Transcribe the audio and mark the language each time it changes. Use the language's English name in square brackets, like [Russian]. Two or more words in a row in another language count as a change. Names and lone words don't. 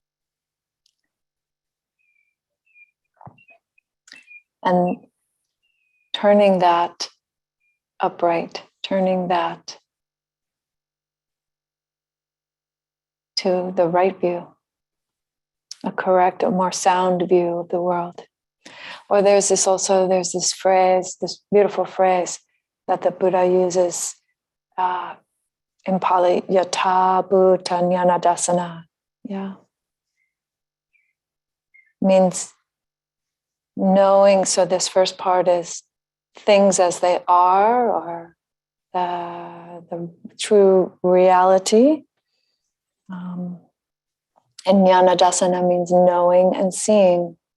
[English] And turning that upright, turning that to the right view, a correct, a more sound view of the world. Or there's this phrase, this beautiful phrase that the Buddha uses in Pali, [Pali] yatha bhuta jnanadasana. [English] Yeah. Means knowing, so this first part is things as they are, or the true reality. And jnanadasana means knowing and seeing.